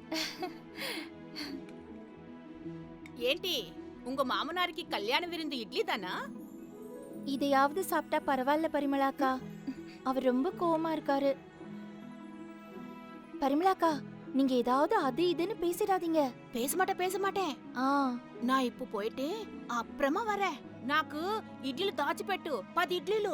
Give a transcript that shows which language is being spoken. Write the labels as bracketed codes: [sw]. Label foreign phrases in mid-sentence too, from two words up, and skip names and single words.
[ta] ఏంటి உங்க மாமனாருக்கு கல்யாண விருந்து இட்லி தானா? இதையாவது சாப்பிட்டா பரவாயில்ல பரிமளாக்கா. அவர் ரொம்ப கோவமா இருக்காரு. பரிமளாக்கா, நீங்க ஏதாவது அது இதுன்னு பேசிடாதீங்க. பேச மாட்டேன். நான் இப்போ போயிட்டு அப்புறமா வரேன். [te] నాకు ఇడ్లీలు దాచిపెట్టు, 10 ఇడ్లీలు.